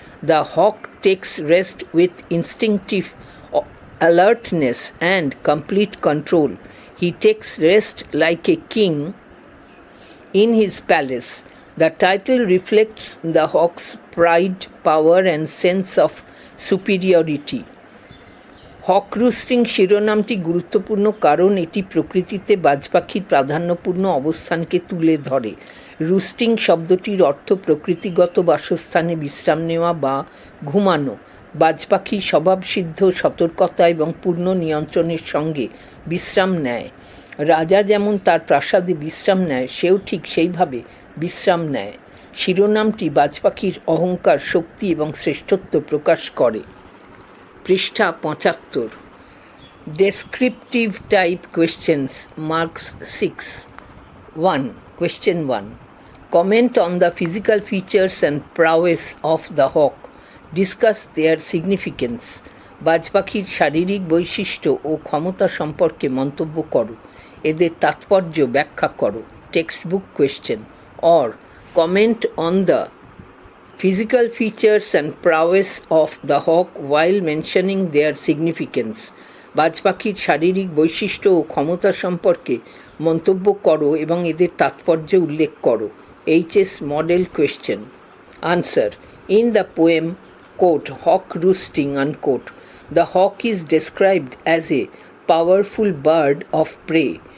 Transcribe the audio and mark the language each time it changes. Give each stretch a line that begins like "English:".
English: The hawk takes rest with instinctive alertness and complete control. He takes rest like a king in his palace. The title reflects the hawk's pride, power, and sense of superiority.
Bangla: হক রুস্টিং শিরোনামটি গুরুত্বপূর্ণ কারণ এটি প্রকৃতিতে বাজ পাখির প্রাধান্যপূর্ণ অবস্থানকে তুলে ধরে। রুস্টিং শব্দটির অর্থ প্রকৃতিগত বাসস্থানে বিশ্রাম নেওয়া বা ঘুমানো। বাজ পাখি স্বভাবসিদ্ধ সতর্কতা এবং পূর্ণ নিয়ন্ত্রণের সঙ্গে বিশ্রাম নেয়। রাজা যেমন তার প্রাসাদে বিশ্রাম নেয়, সেও ঠিক সেইভাবে বিশ্রাম নেয়। শিরোনামটি বাজ পাখির অহংকার, শক্তি এবং শ্রেষ্ঠত্ব প্রকাশ করে। পৃষ্ঠা 75.
English: Descriptive type questions, marks 6. 1. Question 1. Comment on the physical features and prowess of the hawk. Discuss their significance.
Bangla: বাজ পাখির শারীরিক বৈশিষ্ট্য ও ক্ষমতা সম্পর্কে মন্তব্য করো। এদের তাৎপর্য ব্যাখ্যা করো।
English: Textbook question. Or comment on the physical features and prowess of the hawk while mentioning their significance.
Bangla: বাজ পাখির শারীরিক বৈশিষ্ট্য ও ক্ষমতা সম্পর্কে মন্তব্য করো এবং এদের তাৎপর্য উল্লেখ করো।
English: HS model question. Answer. In the poem, quote, Hawk Roosting, unquote, the hawk is described as a powerful bird of prey.